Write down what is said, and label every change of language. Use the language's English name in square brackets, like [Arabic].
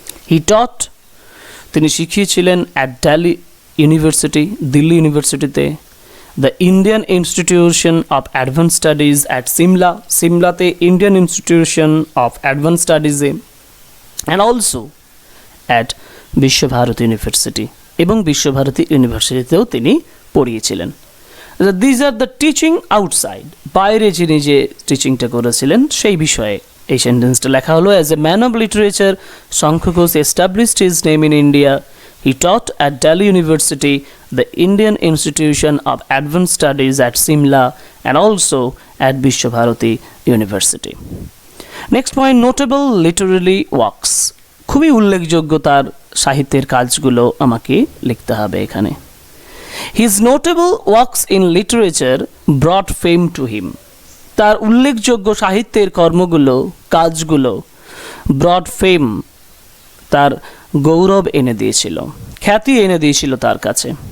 [English] he taught, [Bangla] তিনি শিখিয়েছিলেন [English] at Delhi university, Delhi ইউনিভার্সিটিতে, the Indian institution of advance studies at Simla, সিমলাতে Indian institution of advance স্টাডিজে, and also at Vishwabharati university, [Bangla] এবং বিশ্বভারতী ইউনিভার্সিটিতেও তিনি পড়িয়েছিলেন। [English] these are the teaching outside, [Bangla] বাইরে যিনি যে টিচিংটা করেছিলেন সেই বিষয়ে এই সেন্টেন্সটা লেখা হলো। [English] As a man of literature, Shankha Ghosh established his name in India. He taught at Delhi University, the Indian Institution of Advanced Studies at Simla, and also at Vishwabharati University. Next point, notable literary works. [Bangla] খুবই উল্লেখযোগ্য তার সাহিত্যের কাজগুলো আমাকে লিখতে হবে এখানে। [English] His notable works in literature brought fame to him. [Bangla] তার উল্লেখযোগ্য সাহিত্যের কর্মগুলো, কাজগুলো [English] brought fame, [Bangla] তার গৌরব এনে দিয়েছিল, খ্যাতি এনে দিয়েছিল তার কাছে।